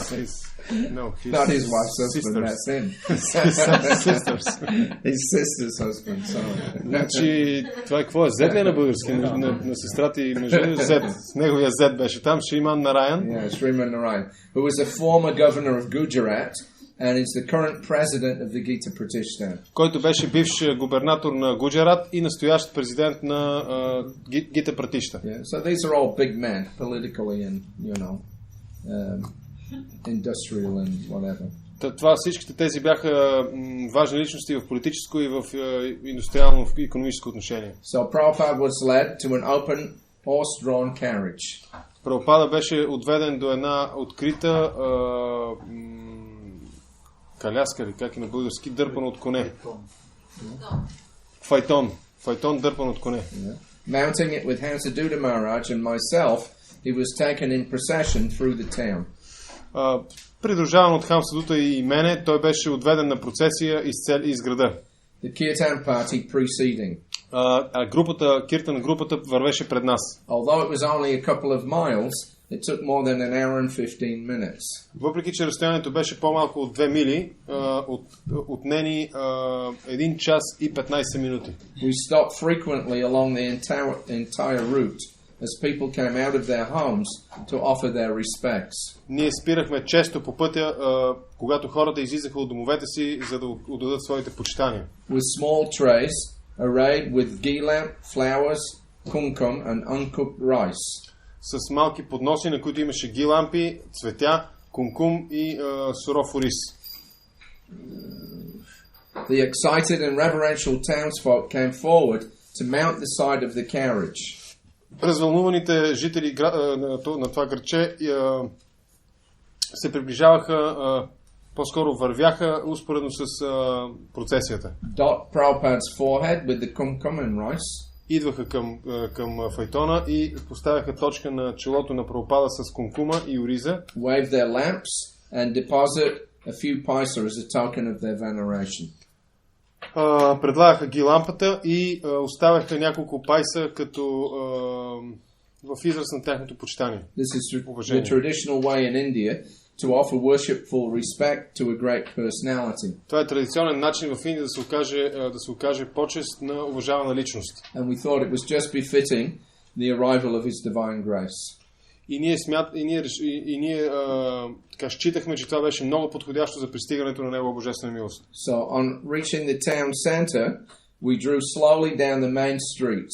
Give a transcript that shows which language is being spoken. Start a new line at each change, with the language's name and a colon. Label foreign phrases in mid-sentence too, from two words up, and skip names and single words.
English: not his wife's husband, sisters. that's him. Sisters. His sister's husband, sorry.
Bulgarian: Значи, това какво е? Зет ли на български? На сестрата и мъжа? Зет. Неговия зет беше там, Шриман Нараян.
English: Yeah, Sriman Narayan, who was a former governor of Gujarat and is the current president of the Gita Pratishthan.
Bulgarian: Който беше бивш губернатор на Гуджарат и настоящ президент на Гита Пратишта.
English: Yeah, so these are all big men, politically and, industrial and whatever.
Bulgarian: Това всичките тези бяха важни личности в политическо и в индустриално, в икономическо отношение.
English: So Prabhupada was led to an open horse-drawn carriage.
Bulgarian: Прабхупада беше отведен до една открита каляска, или как и на български, дърпан от коне. Файтон. Файтон дърпан от коне.
English: Mounting it with Hansaduta Maharaj and myself, he was taken in procession through the town.
Bulgarian: Придружаван от Хамсадута и мене, той беше отведен на процесия из града.
English: The Kirtan party preceding.
Bulgarian: Киртан групата вървеше пред нас.
English: Although it was only a couple of miles, it took more than an hour and 15 minutes.
Bulgarian: Въпреки че разстоянието беше по-малко от 2 мили, отнени 1 час и 15 минути.
English: We stopped frequently along the entire route as people came out of their homes to offer their respects.
Bulgarian: Ние спирахме често по пътя, когато хората излизаха от домовете си, за да отдадат своите почитания.
English: With small trays arrayed with ghee lamp, flowers, kumkum and uncooked rice.
Bulgarian: С малки подноси, на които имаше ги-лампи, цветя, кумкум и суров ориз.
English: The excited and reverential townsfolk came forward to mount the side of the carriage.
Bulgarian: Развълнуваните жители на това градче се приближаваха, по-скоро вървяха успоредно с процесията.
English: Dot Prabhupada's forehead with the kumkum and rice.
Bulgarian: Идваха към файтона и поставяха точка на челото на Прабхупада с кумкума и ориза.
English: Wave their lamps and deposit a few paisa as a token of their veneration.
Bulgarian: Предлагаха ги лампата и оставяха няколко пайса като в израз на тяхното почитание.
English: This is the traditional way in India to offer worshipful respect to a great personality.
Bulgarian: Това е традиционен начин в Индия да се окаже почест на уважавана личност.
English: And we thought it was just befitting the arrival of his divine grace.
Bulgarian: И ние така считахме, че това беше много подходящо за пристигането на Негова божествена милост.
English: So on reaching the town center, we drew slowly down the main street.